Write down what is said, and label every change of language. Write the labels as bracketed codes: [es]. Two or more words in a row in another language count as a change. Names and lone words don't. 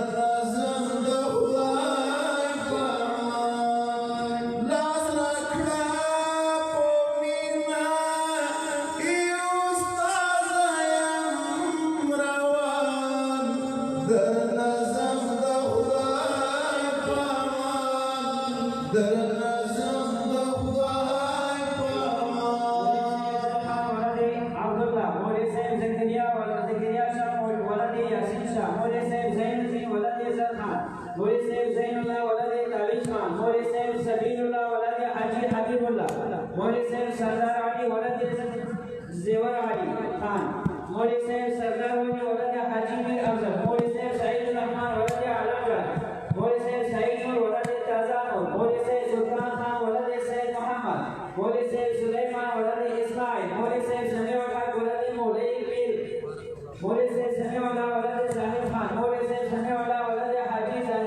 [ps] نظم د خدای پامان لاس راکړه په مینا ای استاد یم روان در نظم د خدای پامان در نظم د خدای پامان [ur] عبداللہ مولوی صاحب زکریا ولد زکریا شاہ ولد یاسین شاہ مولوی صاحب زین الدین ولد زر خان مولوی صاحب زین اللہ ولد تابش خان مولوی صاحب سبیل اللہ ولد حاجی حبیب اللہ مولوی صاحب سردار علی ولد زیور علی خان مولوی صاحب سردار علی ولد حاجی میر افضل مولوی صاحب سعید الرحمن ولد علاقہ مولوی صاحب سعید نور ولد تازہ نور مولوی صاحب سلطان خان ولد سید محمد مولوی صاحب سلیمان ولد اسماعیل مولوی صاحب سمیع اللہ ولد مولوی پیر مولوی صاحب سمیع اللہ ولد صاحب خان مولوی صاحب سمیع اللہ ولد حاجی